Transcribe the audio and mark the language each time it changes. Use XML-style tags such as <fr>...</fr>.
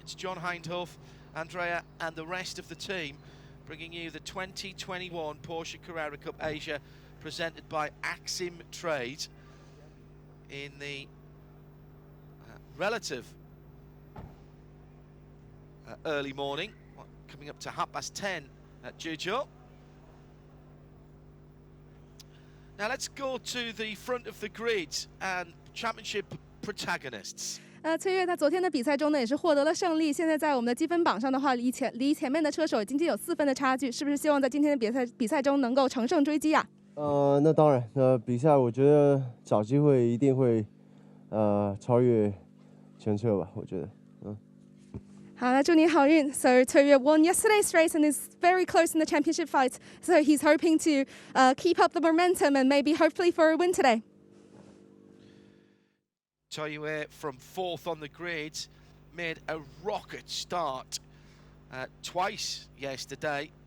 <en>It's John Hindhoff, Andrea and the rest of the team bringing you the 2021 Porsche Carrera Cup Asia presented by AximTrade in the relative early morning, coming up to 10:30 at Zhuzhou. Now let's go to the front of the grid and championship protagonists.</en> <zh>崔悦他昨天的比赛中呢也是获得了胜利，现在在我们的积分榜上的话，离前面的车手已经有4分的差距，是不是希望在今天的比赛中能够乘胜追击啊？那当然，比赛我觉得找机会一定会超越前车吧，我觉得。好，那祝你好运。</zh> <en>So Toya won yesterday's race and is very close in the championship fight. So he's hoping to keep up the momentum and maybe hopefully for a win today. Toya from 4th on the grid made a rocket start twice yesterday.</en>